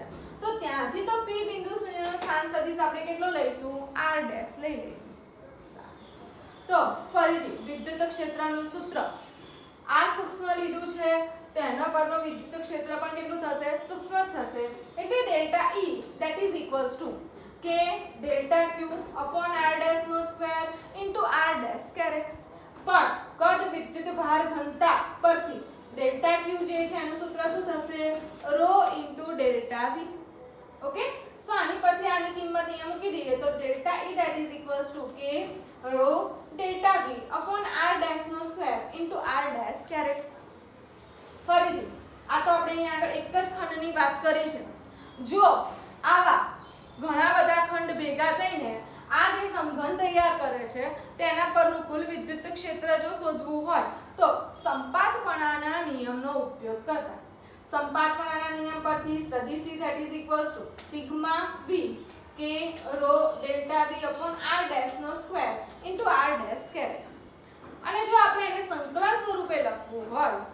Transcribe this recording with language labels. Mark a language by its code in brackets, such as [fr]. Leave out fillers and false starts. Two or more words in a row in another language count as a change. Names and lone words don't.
[gu] તો ત્યાંથી તો P બિંદુ સુધીનો સ્થાન સદિશ આપણે કેટલો લઈશું R' લઈ લઈશું. તો ફરીથી વિદ્યુત ક્ષેત્રનું સૂત્ર આ સૂક્ષ્મ લીધું છે તો એના પરનો વિદ્યુત ક્ષેત્ર પણ કેટલું થશે સૂક્ષ્મ થશે, એટલે ડેલ્ટા E [en] that is equals to [gu] k ડેલ્ટા Q upon R' નો સ્ક્વેર into R' કેરેટ. પણ કદ વિદ્યુત ભાર ઘનતા પરથી ડેલ્ટા Q જે છે એનું સૂત્ર શું થશે ρ into ડેલ્ટા V. [en] okay, so [gu] આની પરથી આની કિંમત અહીંયા મૂકી દઈએ તો ડેલ્ટા E [en] that is equals to [gu] k ρ ડેલ્ટા V upon R' નો સ્ક્વેર into R' કેરેટ. ફરીથી આ તો આપણે અહીંયા આગળ એક જ ખંડની વાત કરી છે. જો આવા ઘણા બધા ખંડ ભેગા થઈને આ જે સમઘન તૈયાર કરે છે તેના પરનું કુલ વિદ્યુત ક્ષેત્ર જો શોધવું હોય તો સંપાતપણાના નિયમનો ઉપયોગ કરતા. સંપાતપણાના નિયમ પરથી સદિશ E [en] that is equals to [gu] સિગ્મા V k ρ ડેલ્ટા V upon R' નો સ્ક્વેર into R' કેરેટ. અને જો આપણે એને સંકલન સ્વરૂપે લખવું હોય